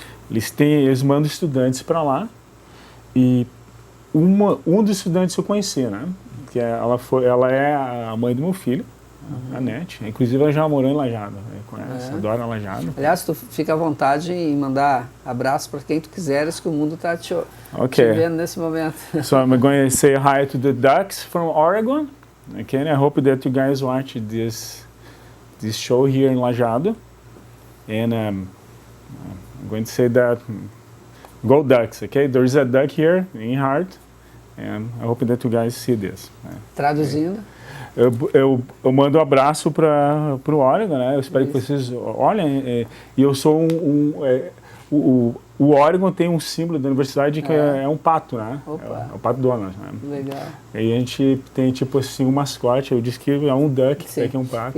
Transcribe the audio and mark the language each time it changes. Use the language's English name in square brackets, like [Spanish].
[Portuguese] Eles mandam estudantes para lá e um dos estudantes eu conheci, né? Que ela é a mãe do meu filho, a Nete. Inclusive ela já morou em Lajado, conhece, adora Lajado. Aliás, tu fica à vontade em mandar abraço para quem tu quiseres, que o mundo está te vendo nesse momento. [English] So I'm going to say hi to the ducks from Oregon. Okay, and I hope that you guys watch this show here in Lajado. And I'm going to say that go Ducks, okay? There's a duck here in Hart, and I hope that you guys see this. [Portuguese] Traduzindo? Eu mando um abraço para o Oregon, né? Eu espero que vocês olhem. E eu sou o Oregon tem um símbolo da universidade que é um pato, né? É o pato Donald, né? Legal. E a gente tem tipo assim um mascote, eu disse que é um duck, que é um pato.